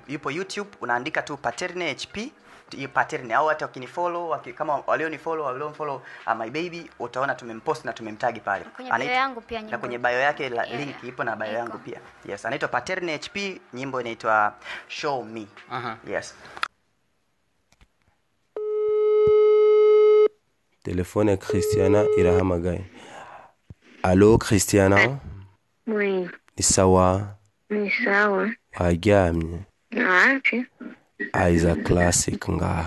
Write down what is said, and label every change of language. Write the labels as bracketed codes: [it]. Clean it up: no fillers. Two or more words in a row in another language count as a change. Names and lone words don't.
[sw] yupo YouTube unaandika tu Pattern HP Pattern au hata ukinifollow kama walionifollow [en] my baby [sw] utaona tumempost na tumemtag pale na kwenye bio yake link ipo na bio yangu pia yes anaitwa Pattern HP nyimbo inaitwa Show Me yes [rn] telefone Christiana irahamagaye allo Christiana [fr] oui [sw] ni sawa waryamye wapi [rn] Isaac Classic ngaha